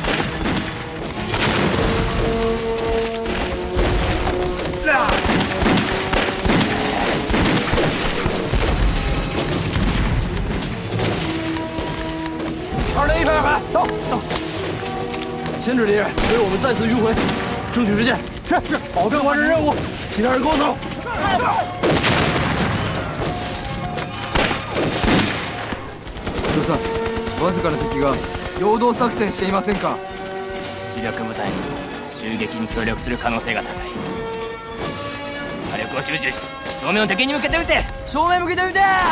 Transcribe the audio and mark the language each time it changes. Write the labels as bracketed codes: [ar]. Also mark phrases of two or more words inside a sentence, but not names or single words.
[zh] 201 排2排，走走。牵制敌人，为我们再次迂回，争取时间。是，保证完成任务。其他人跟我走。 [ja] 所さん、わずかな敵が陽動作戦していませんか？主力部隊に襲撃に協力する可能性が高い。火力を集中し、正面の敵に向けて撃て！正面向けて撃て！